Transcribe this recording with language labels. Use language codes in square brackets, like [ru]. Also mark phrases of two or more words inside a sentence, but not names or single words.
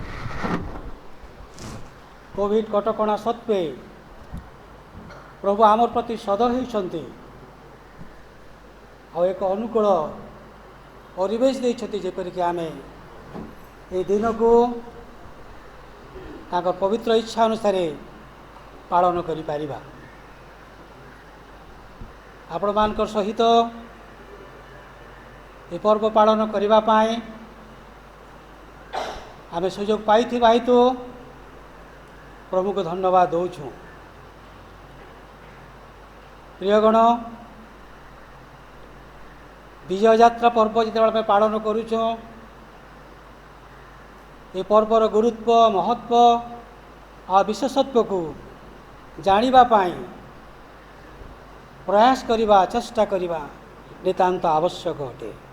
[or] କୋଭିଡ୍ କଟକଣା ସତ୍ତ୍ୱେ ପ୍ରଭୁ ଆମର ପ୍ରତି ସଦୟ ହୋଇଛନ୍ତି ଆ ଏକ ଅନୁକୂଳ ପରିବେଶ ଦେଇଛନ୍ତି ଯେପରିକି ଆମେ ଏ ଦିନ କୁ ତାଙ୍କର ପବିତ୍ର ଇଚ୍ଛା ଅନୁସାର ପାଳନ କରି ପାରିବା। ଆପଣମାନଙ୍କ ସହିତ ଏ ପର୍ବ ପାଳନ କରିବା ପାଇଁ ଆମେ ସୁଯୋଗ ପାଇଥିବା ହେତୁ ପ୍ରଭୁଙ୍କୁ ଧନ୍ୟବାଦ ଦେଉଛୁ। ପ୍ରିୟଗଣ, ବିଜୟ ଯାତ୍ରା ପର୍ବ ଯେତେବେଳେ ଆମେ ପାଳନ କରୁଛୁ, ଏ ପର୍ବର ଗୁରୁତ୍ୱ, ମହତ୍ଵ ଆଉ ବିଶେଷତ୍ୱକୁ ଜାଣିବା ପାଇଁ ପ୍ରୟାସ କରିବା, ଚେଷ୍ଟା କରିବା ନିତାନ୍ତ ଆବଶ୍ୟକ ଅଟେ।